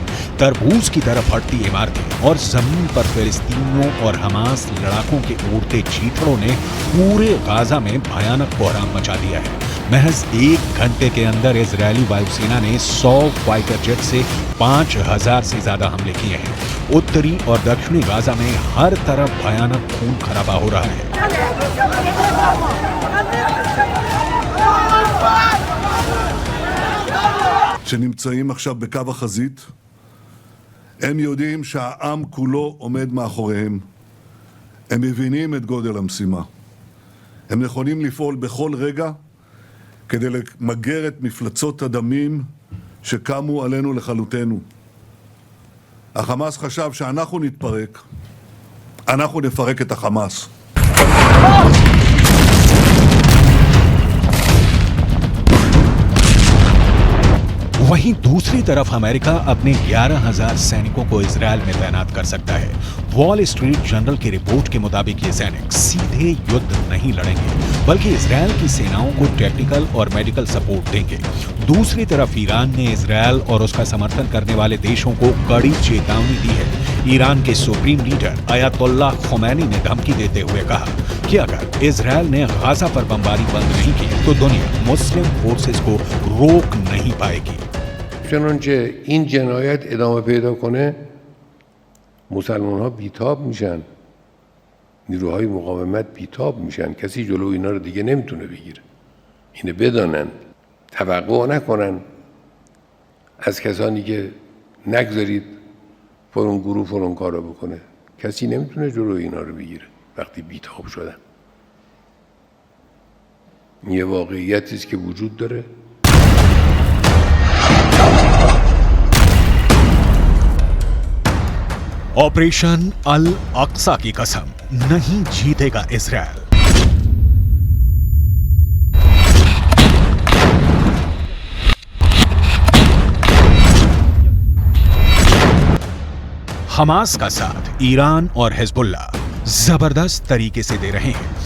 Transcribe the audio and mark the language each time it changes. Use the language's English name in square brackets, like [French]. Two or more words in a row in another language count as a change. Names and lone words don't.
[Hindi] तरबूज की तरफ हटती इमारतें और जमीन पर फिलिस्तीनियों और हमास लड़ाकों के उड़ते चीथड़ों ने पूरे गाजा में भयानक कोहराम मचा दिया है। महज 1 घंटे के अंदर इजरायली वायुसेना ने 100 [English] fighter jet [Hindi] से 5000 से ज्यादा हमले किए हैं। उत्तरी और दक्षिणी गाजा में हर तरफ भयानक खून खराबा हो रहा है। [Hebrew] שנמצאים עכשיו בקו החזית, הם יודעים שהעם כולו עומד מאחוריהם. הם מבינים את גודל המשימה. הם נכונים לפעול בכל רגע כדי למגר את מפלצות הדמים שקמו עלינו לכלותנו. החמאס חשב שאנחנו נתפרק, אנחנו נפרק את החמאס. [Hindi] वहीं दूसरी तरफ अमेरिका अपने 11,000 सैनिकों को इजरायल में तैनात कर सकता है। वॉल स्ट्रीट जर्नल की रिपोर्ट के मुताबिक ये सैनिक सीधे युद्ध नहीं लड़ेंगे, बल्कि इजरायल की सेनाओं को टेक्निकल और [English] medical support [Hindi] देंगे। दूसरी तरफ ईरान ने इजरायल और उसका समर्थन करने वाले देशों को कड़ी चेतावनी दी है। ईरान के [English] supreme leader [Hindi] अयातोल्लाह खोमैनी ने धमकी देते हुए कहा कि अगर इजरायल ने गाजा पर बमबारी बंद नहीं की तो दुनिया [English] Muslim forces [Hindi] को रोक नहीं पाएगी। [Persian] چنانچه این جنایت ادامه پیدا کنه مسلمان ها بیتاب میشن، نیروهای مقاومت بیتاب میشن، کسی جلو اینا رو دیگه نمیتونه بگیره. اینو بدانن، توقع نکنن از کسانی که نگذارید فلان گروه فلان کارو بکنه. کسی نمیتونه جلو اینا رو بگیره وقتی بیتاب شدن. یه واقعیتی است که وجود داره. [Hindi] ऑपरेशन अल अक्सा की कसम, नहीं जीतेगा इजरायल। हमास का साथ ईरान और हिजबुल्लाह जबरदस्त तरीके से दे रहे हैं।